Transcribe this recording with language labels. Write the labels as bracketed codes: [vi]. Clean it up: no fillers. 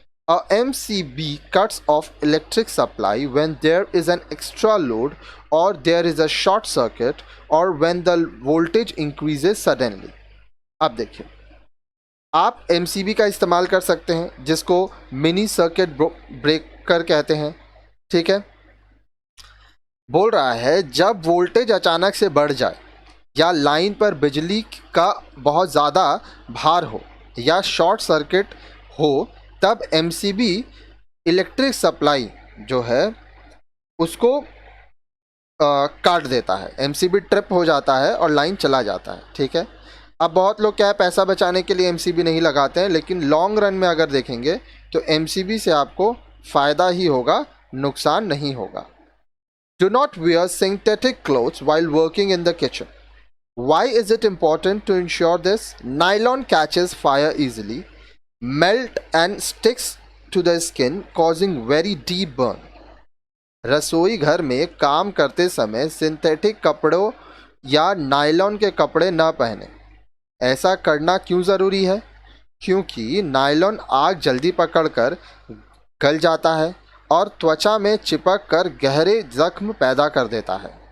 [en] A MCB cuts off electric supply when there is an extra load or there is a short circuit or when the voltage increases suddenly. [hi] अब देखिए, आप MCB का इस्तेमाल कर सकते हैं जिसको मिनी सर्किट ब्रेकर कहते हैं. ठीक है, बोल रहा है जब वोल्टेज अचानक से बढ़ जाए या लाइन पर बिजली का बहुत ज़्यादा भार हो या शॉर्ट सर्किट हो तब MCB इलेक्ट्रिक सप्लाई जो है उसको काट देता है. MCB ट्रिप हो जाता है और लाइन चला जाता है. ठीक है, अब बहुत लोग क्या है पैसा बचाने के लिए MCB नहीं लगाते हैं, लेकिन लॉन्ग रन में अगर देखेंगे तो MCB से आपको फ़ायदा ही होगा, नुकसान नहीं होगा. [en] Do not wear synthetic clothes while working in the kitchen. Why is it important to ensure this? Nylon catches fire easily, melt and sticks to the skin, causing very deep burn. [hi] रसोई घर में काम करते समय synthetic कपड़ों या nylon के कपड़े न पहने. ऐसा करना क्यों ज़रूरी है? क्योंकि नायलॉन आग जल्दी पकड़कर गल जाता है और त्वचा में चिपक कर गहरे जख्म पैदा कर देता है.